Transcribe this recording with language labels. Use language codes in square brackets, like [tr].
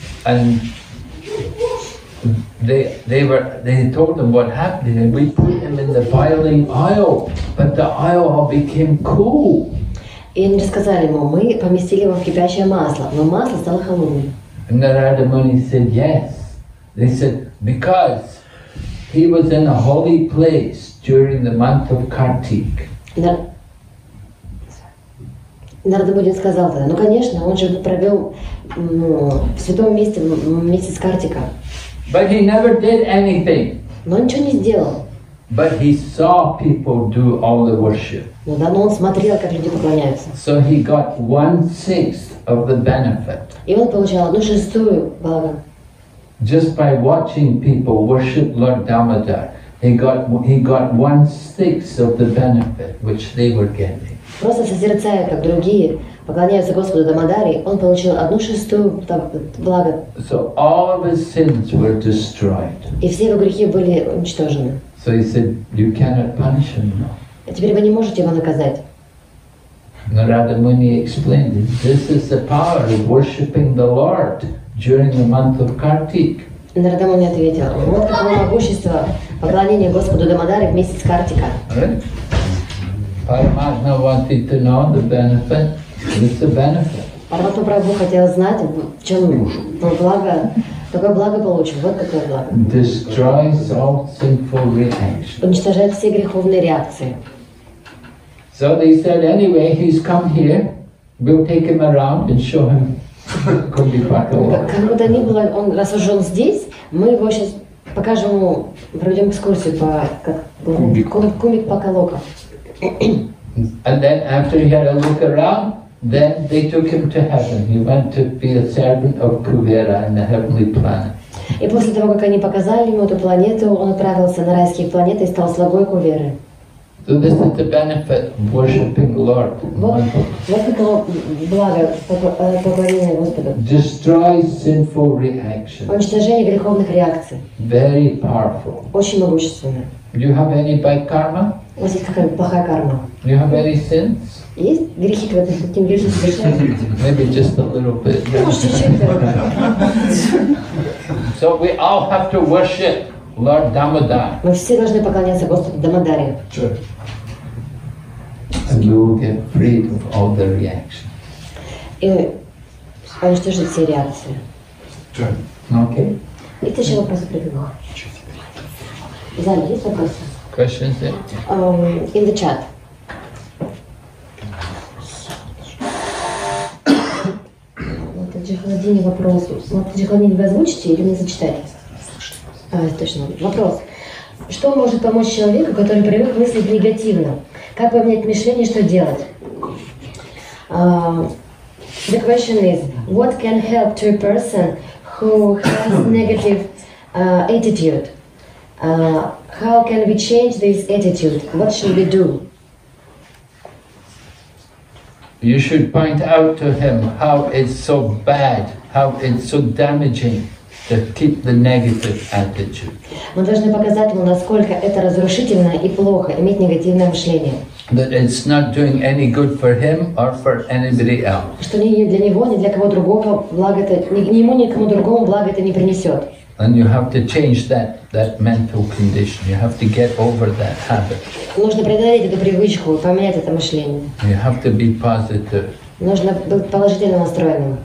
[en] And they told him what happened, and we put him in the boiling oil, but the oil all became cool. [ru] И они рассказали ему, мы поместили его в кипящее масло, но масло стало холодным. [en] And Narada Muni said yes. They said because he was in a holy place during the month of Kartik. [ru] Нарада Муни сказал тогда, ну конечно, он же провел в святом месте месяц Картика. [en] But he never did anything. [ru] Но он ничего не сделал. [en] But he saw people do all the worship. [ru] Но да, он смотрел, как люди поклоняются. [en] So he got 1/6 of the benefit. [ru] И он получал 1/6 блага. [en] Just by watching people worship Lord Damodar, he got 1/6 of the benefit which they were getting. [ru] Просто созерцая, как другие поклоняются Господу Дамодари, он получил 1/6 блага. [en] So all of his sins were destroyed. [ru] И все его грехи были уничтожены. [en] So he said, you cannot punish him now. [ru] А теперь вы не можете его наказать. [en] Narada Muni explained, this is the power of worshipping the Lord during the month of Kartik. [ru] Нарада Муни ответил, вот какое могущество поклонения Господу Дамодари в месяц Картика. [en] Right? Paramatma wanted to know the benefit. It's the benefit. [ru] Параматма Прабху хотел знать, в чем благо, какое благо получил. Вот какое благо. [en] Destroys all sinful reactions. [ru] Уничтожает все греховные реакции. [en] So they said, anyway, he's come here. We'll take him around and show him Kumbhipakaloka. [ru] Как бы то ни было, раз уже он здесь, мы его сейчас покажем ему, проведем экскурсию по Kumbhipakaloka. [en] And then after he had a look around, then they took him to heaven. He went to be a servant of Kuvera in the heavenly planet. [ru] И после того, как они показали ему эту планету, он отправился на райские планеты и стал слугой Куверы. [en] So this is the benefit of worshipping the Lord. [ru] Вот каково благо поклонения Господу. [en] Destroys sinful reactions. [ru] Уничтожение греховных реакций. [en] Very powerful. [ru] Очень могущественно. [en] Do you have any bad karma? [ru] У вас есть какая-то плохая карма? [en] Do you have any sins? [ru] Есть грехи, когда ты каким грехи совершаешь? [en] Maybe just a little bit. [ru] Может, чуть-чуть. [en] So we all have to worship Lord Damodar. [ru] Мы все должны поклоняться Господу Дамодаре. [en] And you will get free of all the reactions. [ru] И уничтожить все реакции. [en] Okay? [ru] Есть еще вопросы придумал? В зале есть вопросы? [en] Questions there? In the chat. [ru] Вот Джихаладини вопрос. Джихаладини, вы озвучите или мне зачитать? Точно. Вопрос. Что может помочь человеку, который привык мыслить негативно? Как поменять мышление, что делать? [en] The question is, what can help to a person who has negative attitude? How can we change this attitude? What should we do? You should point out to him how it's so bad, how it's so damaging to keep the negative attitude. [ru] Мы должны показать ему, насколько это разрушительно и плохо иметь негативное мышление. [en] That it's not doing any good for him or for anybody else. [ru] Что ни для него, ни для кого другого благо это, ни ему, ни кому другому благо это не принесет. [en] And you have to change that mental condition. You have to get over that habit. [ru] Нужно преодолеть эту привычку, поменять это мышление. [en] You have to be positive. [ru] Нужно быть положительно настроенным.